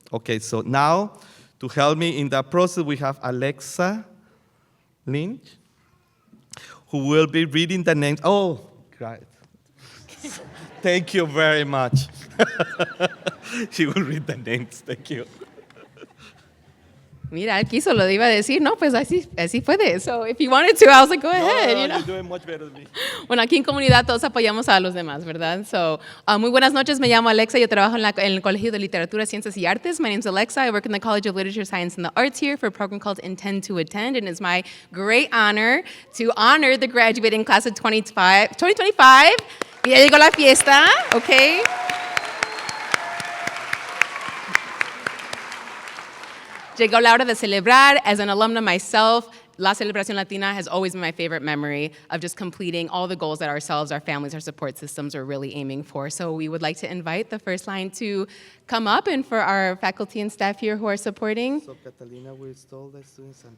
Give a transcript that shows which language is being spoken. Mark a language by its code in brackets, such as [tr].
[en] Okay, so now to help me in that process, we have Alexa Lynch, who will be reading the names. Oh, great. Thank you very much. She will read the names. Thank you. [es] Mira, él quiso, lo iba a decir, no, pues así puede. [en] So if you wanted to, I was like, go ahead. No, you know? you're doing much better than me. [es] Bueno, aquí en comunidad todos apoyamos a los demás, ¿verdad? [en] So, [es] muy buenas noches, me llamo Alexa, yo trabajo en el Colegio de Literatura, Ciencias y Artes. [en] My name's Alexa, I work in the College of Literature, Science, and the Arts here for a program called Intend to Attend, and it's my great honor to honor the graduating class of 2025. [es] Y ya llegó la fiesta, [en] okay? [es] Llegó la hora de celebrar. [en] As an alumna myself, La Celebración Latina has always been my favorite memory of just completing all the goals that ourselves, our families, our support systems are really aiming for. So we would like to invite the first line to come up, and for our faculty and staff here who are supporting. So Catalina will stall the students.